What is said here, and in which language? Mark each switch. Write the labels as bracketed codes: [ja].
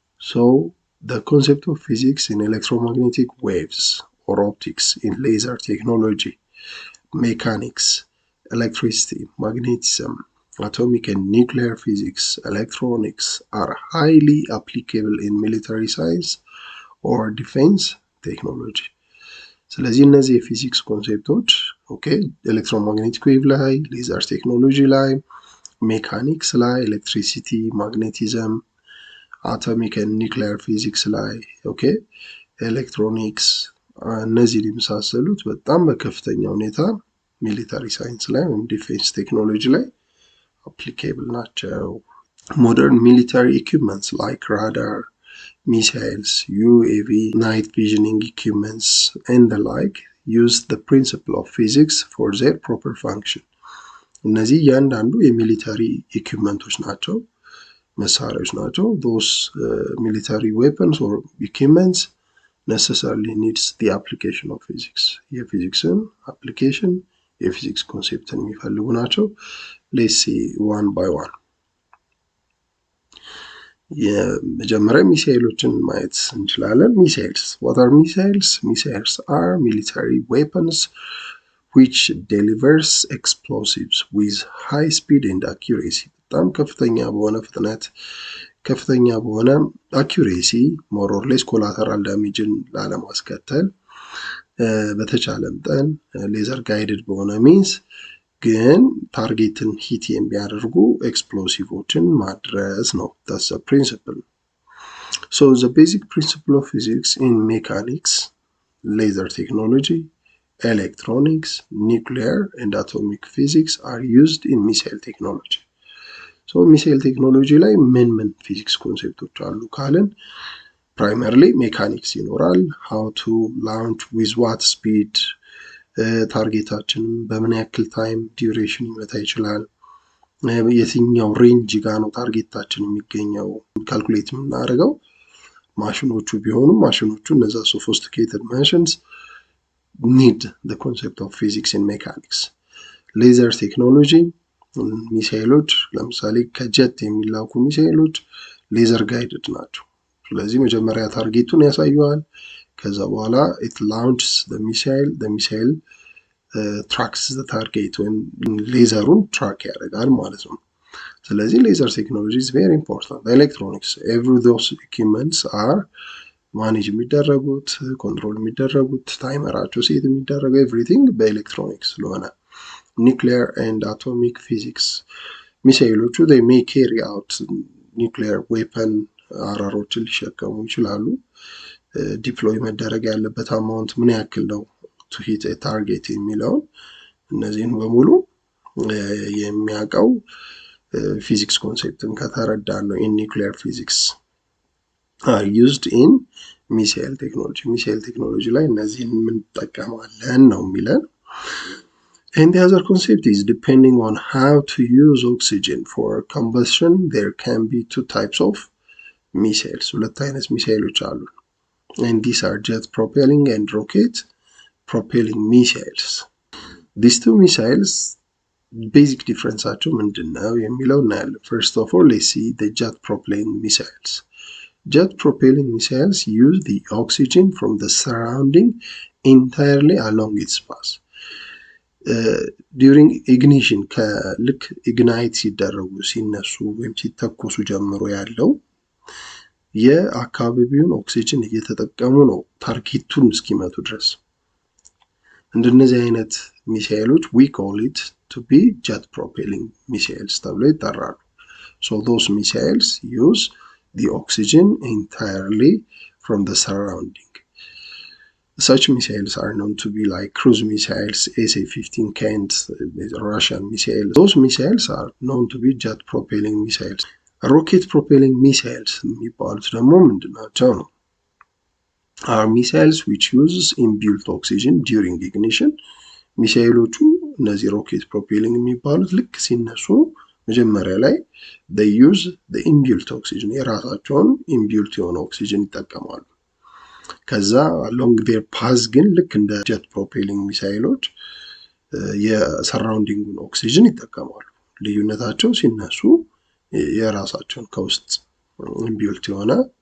[en] So the concept of physics in electromagnetic waves or optics, in laser technology, mechanics, electricity, magnetism, atomic and nuclear physics, electronics are highly applicable in military science or defense technology. [am] ስለዚህ እነዚህ የፊዚክስ ኮንሴፕቶች ኤሌክትሮማግኔቲክ ዌቭ ላይ፣ ሌዘር ቴክኖሎጂ ላይ፣ ሜካኒክስ ላይ፣ ኤሌክትሪሲቲ፣ ማግኔቲዝም፣ አቶሚክ ኤንድ ኒውክሊየር ፊዚክስ ላይ፣ ኤሌክትሮኒክስ፣ እነዚህን የመሳሰሉት በጣም በከፍተኛ ሁኔታ ሚሊታሪ ሳይንስ ላይ ወይም ዲፌንስ ቴክኖሎጂ ላይ አፕሊኬብል ናቸው። [en] ሞደርን ሚሊታሪ ኢኩዊፕመንትስ ላይክ ራዳር, missiles, UAV, night visioning equipments, and the like use the principle of physics for their proper function. [am] እነዚህ እያንዳንዱ የሚሊታሪ ኢኩዊፕመንቶች ናቸው፣ መሳሪያዎች ናቸው። [en] those military weapons or equipments necessarily needs the application of physics. [am] የፊዚክስን አፕሊኬሽን የፊዚክስ ኮንሴፕትን የሚፈልጉ ናቸው። [en] let's see one by one. [am] የመጀመሪያ ሚሳይሎችን ማየት እንችላለን። ሚሳይልስ [en] what are missiles? Missiles are military weapons which delivers explosives with high speed and accuracy. [am] በጣም ከፍተኛ በሆነ ፍጥነት ከፍተኛ በሆነ አኪዩሬሲ ሞር ኦር ሌስ ኮላተራል ዳሜጅን ላለማስከተል በተቻለ መጠን ሌዘር ጋይድድ በሆነ ሚንስ ግን ታርጌትን ሂት የሚያደርጉ ኤክስፕሎሲቮችን ማድረስ ነው። [en] that's the principle. So the basic principle of physics in mechanics, laser technology, electronics, nuclear and atomic physics are used in missile technology. [am] So missile technology ላይ ምን ፊዚክስ ኮንሴፕቶች አሉ ካልን primarily mechanics ይኖራል። [en] how to launch with what speed, [am] ታርጌታችንን በምን ያክል ታይም ዲዩሬሽን ይመታ ይችላል፣ የትኛው ሬንጅ ጋር ነው ታርጌታችን የሚገኘው ካልኩሌት የምናደርገው። ማሽኖቹ ቢሆኑም ማሽኖቹ እነዛ ሶፊስቲኬትድ ማሽንስ ኒድ [en] the concept of physics in mechanics. [am] ሌዘር ቴክኖሎጂ ሚሳይሎች ለምሳሌ ከጀት የሚላኩ ሚሳይሎች ሌዘር ጋይድድ ናቸው። ስለዚህ መጀመሪያ ታርጌቱን ያሳየዋል፣ ከዛ በኋላ [en] it launches the missile tracks the target [am] ወይም ሌዘሩን ትራክ ያደርጋል ማለት ነው። ስለዚህ ሌዘር ቴክኖሎጂ [en] is very important. [am] ኤሌክትሮኒክስ [en] every those equipments are [am] ማኔጅ የሚደረጉት ኮንትሮል የሚደረጉት ታይመራቸው ሴት የሚደረገው ኤቭሪቲንግ በኤሌክትሮኒክስ ስለሆነ nuclear and atomic physics ሚሳኤሎቹ [en] they may carry out nuclear weapon [am] አራሮችን ሊሸከሙ ይችላሉ። ዲፕሎይ መደረግ ያለበት አማውንት ምን ያክል ነው [en] to hit a target [am] የሚለውን እነዚህን በሙሉ የሚያውቀው ፊዚክስ ኮንሴፕትን ከተረዳን ነው። [en] in nuclear physics are used in missile technology [am] ሚሳኤል ቴክኖሎጂ ላይ እነዚህን እንጠቀማለን ነው የሚለን። [en] And the other concept is depending on how to use oxygen for combustion, there can be two types of missiles. [am] ሁለት አይነት ሚሳኤሎች አሉ። [en] And these are jet propelling and rocket propelling missiles. These two missiles basic differenceአቸው [am] ምንድነው የሚለው እናያለን። [en] First of all, let's see the jet propelling missiles. Jet propelling missiles use the oxygen from the surrounding entirely along its path. [am] ዲዩሪንግ ኢግኒሽን ከልክ ኢግናይት ሲደረጉ ሲነሱ ወይም ሲተኮሱ ጀምሮ ያለው የአካባቢውን ኦክሲጅን እየተጠቀሙ ነው ታርጌቱን እስኪመቱ ድረስ። እንደነዚህ አይነት ሚሳኤሎች [en] we call it to be jet propelling missiles [am] ተብለው ይጠራሉ። [en] So those missiles use the oxygen entirely from the surrounding. Such missiles are known to be like cruise missiles, SA-15 Kent, Russian missiles. Those missiles are known to be jet propelling missiles. [am] Rocket propelling missiles የሚባሉት ደግሞ ምንድናቸው ነው? [en] Are missiles which use inbuilt oxygen during ignition. [am] ሚሳኤሎቹ እነዚህ ሮኬት ፕሮፔሊንግ የሚባሉት ልክ ሲነሱ መጀመሪያ ላይ [en] they use the inbuilt oxygen [am] የራሳቸውን inbuilt የሆነ ኦክሲጅን ይጠቀማሉ። ከዛ [en] along their path [am] ግን ልክ እንደ jet propelling ሚሳኤሎች የሰራውንዲንጉን ኦክሲጅን ይጠቀማሉ። ልዩነታቸው ሲነሱ የራሳቸውን ከውስጥ inbuilt የሆነ